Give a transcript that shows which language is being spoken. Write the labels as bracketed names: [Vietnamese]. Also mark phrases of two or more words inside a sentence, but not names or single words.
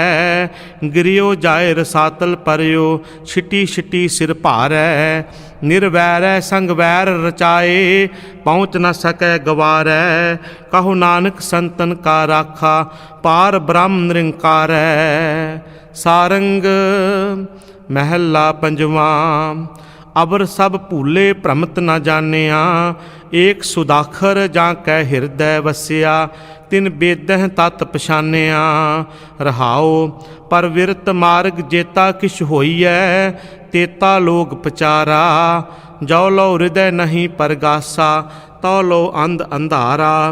[Braj] गिरियो जाए रसातल परयो छिटी छिटी सिर भारै। निर्वैरै संग वैर रचाए पहुँच न सकै गवारै। कहो नानक संतन का राखा पार ब्रह्म निरंकारै। सारंग महला पंजवा। ਅਬਰ ਸਭ ਭੂਲੇ ਭ੍ਰਮਤ ਨ ਜਾਣਿਆ, ਏਕ ਸੁਦਾਖਰ ਜਾਂ ਕੈ ਹਿਰਦੈ ਵਸਿਆ, ਤਿਨ ਬੇਦਹਿ ਤਤ ਪਛਾਨਿਆ। ਰਹਾਉ ਪਰ ਵਿਰਤ ਮਾਰਗ ਜੇਤਾ ਕਿਛ ਹੋਈਐ, ਤੇਤਾ ਲੋਕ ਪਚਾਰਾ, ਜੋ ਲੋ ਹਿਰਦੈ ਨਹੀਂ ਪਰਗਾਸਾ, ਤੋ ਲੋ ਅੰਧ ਅੰਧਾਰਾ।